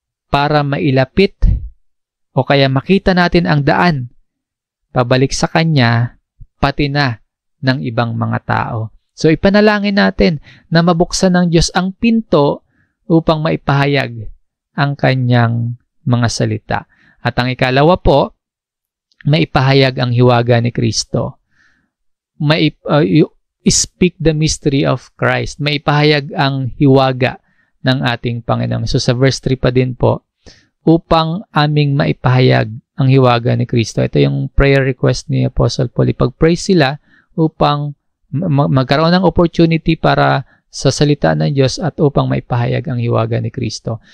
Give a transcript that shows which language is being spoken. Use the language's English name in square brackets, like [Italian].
[Filipino] para mailapit o kaya makita natin ang daan pabalik sa Kanya, pati na ng ibang mga tao. So ipanalangin natin na mabuksan ng Diyos ang pinto upang maipahayag ang Kanyang mga salita. At ang ikalawa po, maipahayag ang hiwaga ni Kristo. [English] Speak the mystery of Christ. [Filipino] Maipahayag ang hiwaga ng ating Panginoon. So sa verse 3 pa din po, upang aming maipahayag ang hiwaga ni Kristo. Ito yung prayer request ni Apostle Paul. Ipag-pray sila upang magkaroon ng opportunity para sa salita ng Diyos at upang maipahayag ang hiwaga ni Kristo.